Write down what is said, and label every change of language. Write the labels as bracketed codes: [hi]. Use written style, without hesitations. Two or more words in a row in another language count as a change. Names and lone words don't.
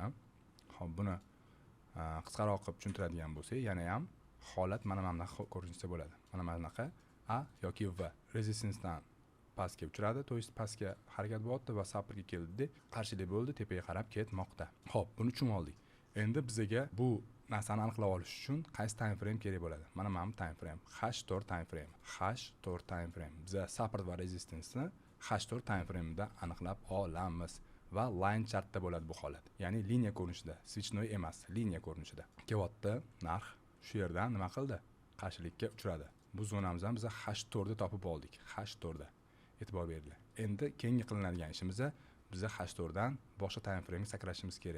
[uz] Xo'p, buni qisqaroq qilib tushuntiradigan bo'lsak, yana ham holat mana bunaqa ko'rinishda bo'ladi. Mana bunaqa A yoki V resistancedan pastga uchradi, [ru] то есть [uz] pastga harakat bo'lyapti va supportga keldi, qarshilik bo'ldi, tepaga qarab ketmoqda. Xo'p, buni tushunib oldik. Endi bizga bu narsani aniqlab olish uchun qaysi [en] time frame [uz] kerak bo'ladi? Mana bu [en] time frame, H4 time frame. H4 time frame. [uz] Biz support va resistance-ni [en] H4 time frame-da [uz] aniqlab olamiz. Va [en] line chartda [uz] bo'ladi bu holat. Ya'ni liniya ko'rinishida, switchnoy emas, liniya ko'rinishida. Kelyapti, narx shu yerdan nima qildi? Qarshilikka uchradi. Bu zonamizdan biz H4 da topib oldik. H4 da. E'tibor beringlar. Endi keyingi qilinadigan ishimiz biz H4 dan boshqa [en] time frame [uz] ga sakrashimiz kerak.